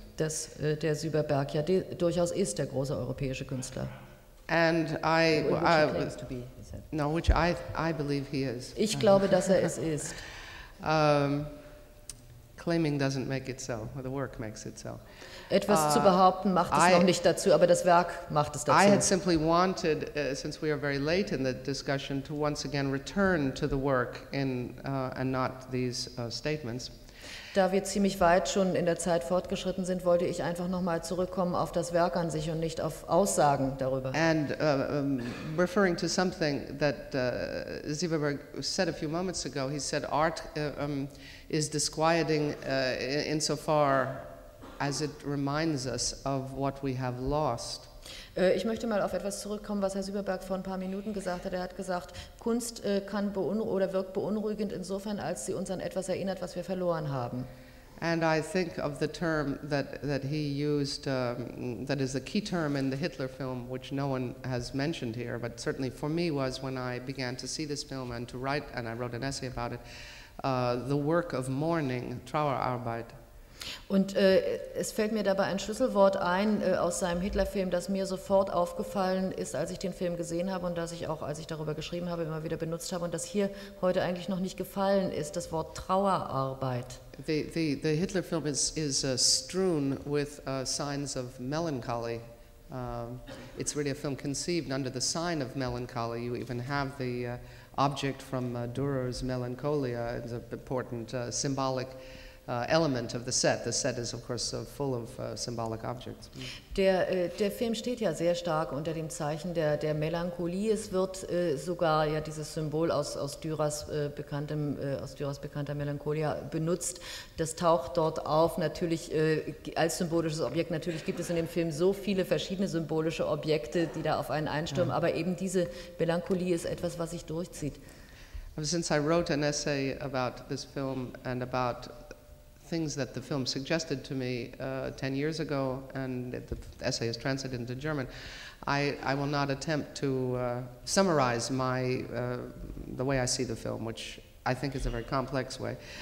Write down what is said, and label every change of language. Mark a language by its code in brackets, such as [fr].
[de] Das der Süberberg ja durchaus ist, der große europäische Künstler. [en] And I. I believe he is. [de] Ich glaube, dass er es ist. [en] Claiming doesn't make it so. The work makes it so. [de] Etwas zu behaupten macht es noch nicht dazu, aber das Werk macht es dazu. [en] I had simply wanted, since we are very late in the discussion, to once again return to the work and not these statements. [de] Da wir ziemlich weit schon in der Zeit fortgeschritten sind, wollte ich einfach noch mal zurückkommen auf das Werk an sich und nicht auf Aussagen darüber. [en] And referring to something that Süberberg said a few moments ago, he said art is disquieting insofar as it reminds us of what we have lost. [de] Ich möchte mal auf etwas zurückkommen, was Herr Süberberg vor ein paar Minuten gesagt hat. Er hat gesagt, Kunst kann oder wirkt beunruhigend insofern, als sie uns an etwas erinnert, was wir verloren haben. [en] And I think of the term that he used, that is a key term in the Hitler film, which no one has mentioned here, but certainly for me was when I began to see this film and to write, and I wrote an essay about it, the work of mourning, Trauerarbeit. [de] Und es fällt mir dabei ein Schlüsselwort ein aus seinem Hitlerfilm, das mir sofort aufgefallen ist, als ich den Film gesehen habe und das ich auch, als ich darüber geschrieben habe, immer wieder benutzt habe und das hier heute eigentlich noch nicht gefallen ist, das Wort Trauerarbeit. [en] The Hitler film is strewn with signs of melancholy. It's really a film conceived under the sign of melancholy. You even have the object from Dürer's Melancholia, an important symbolic element of the set. The set is, of course, full of symbolic objects. [de] Der Film steht ja sehr stark unter dem Zeichen der Melancholie. Es wird sogar ja dieses Symbol aus Dürers bekannter Melancholia benutzt. Das taucht dort auf, natürlich als symbolisches Objekt. Natürlich gibt es in dem Film so viele verschiedene symbolische Objekte, die da auf einen einstürmen, ja. Aber eben diese Melancholie ist etwas, was sich durchzieht. [en] Since I wrote an essay about this film and about things that the film suggested to me 10 years ago, and the essay is translated into German, I will not attempt to summarize my the way I see the film, which I think is a very complex way.